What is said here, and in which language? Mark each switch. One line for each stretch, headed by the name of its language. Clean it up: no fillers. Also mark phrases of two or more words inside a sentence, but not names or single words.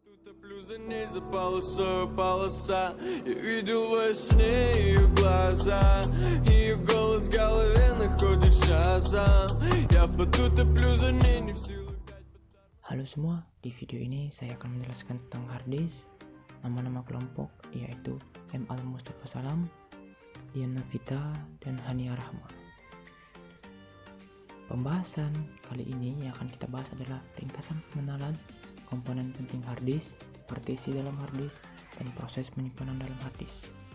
Russian: Заплюзаней за полоса. Я видел во сне ее глаза, ее голос в голове находит шазам. Я в поту топлю за ней, не в силах дать.
Indonesian: Halo semua, di video ini saya akan menjelaskan tentang harddisk, nama-nama kelompok yaitu M. Al Mustafa Salam, Dian Navita, dan Hania Rahma. Pembahasan kali ini yang akan kita bahas adalah ringkasan pengenalan komponen penting harddisk, partisi dalam harddisk, dan proses penyimpanan dalam harddisk.